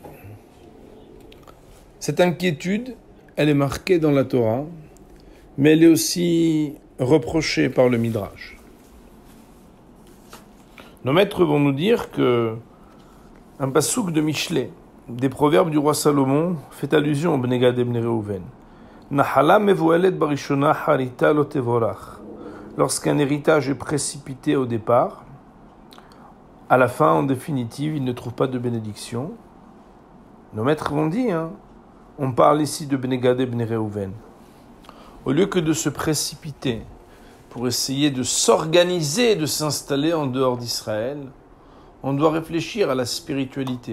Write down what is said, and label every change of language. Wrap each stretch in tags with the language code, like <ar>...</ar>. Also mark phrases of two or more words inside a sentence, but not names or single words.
<fr>Cette inquiétude, elle est marquée dans la Torah, mais elle est aussi reprochée par le Midrash. Nos maîtres vont nous dire que un pasouk de Michelet, des proverbes du roi Salomon, fait allusion au Bnei Gad et Bnei Reuven.</fr> <he>Nahala mevuelet barishona harita lo tevorach.</he> <fr>Lorsqu'un héritage est précipité au départ, à la fin, en définitive, il ne trouve pas de bénédiction. Nos maîtres vont dire, on parle ici de Bnei Gad et Bnei Reuven. Au lieu que de se précipiter pour essayer de s'organiser, de s'installer en dehors d'Israël, on doit réfléchir à la spiritualité.</fr>